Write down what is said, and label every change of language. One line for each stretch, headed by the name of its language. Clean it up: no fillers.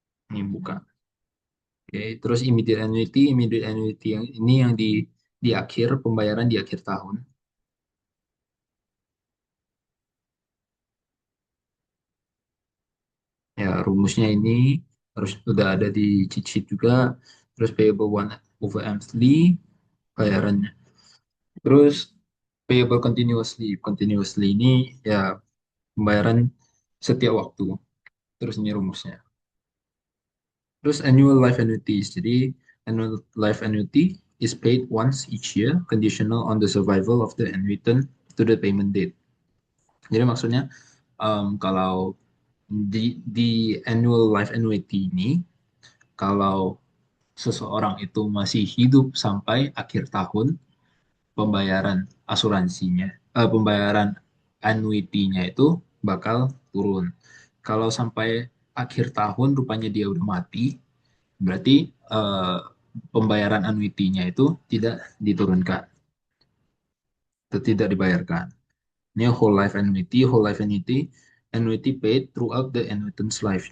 Indonesian: Ini bukan. Oke, terus immediate annuity yang ini yang di akhir pembayaran di akhir tahun. rumusnya ini harus udah ada di cheat sheet juga. Terus payable 1 over monthly bayarannya. Terus payable continuously. Continuously ini ya pembayaran setiap waktu. Terus ini rumusnya.
English: Terus annual life annuities. Jadi annual life annuity is paid once each year, conditional on the survival of the annuitant to the payment date.
Indonesian: Jadi maksudnya kalau di annual life annuity ini, kalau seseorang itu masih hidup sampai akhir tahun, pembayaran asuransinya, pembayaran annuity-nya itu bakal turun. Kalau sampai akhir tahun rupanya dia udah mati, berarti pembayaran annuity-nya itu tidak diturunkan, atau tidak dibayarkan.
English: Ini whole life annuity, annuity paid throughout the annuitant's life.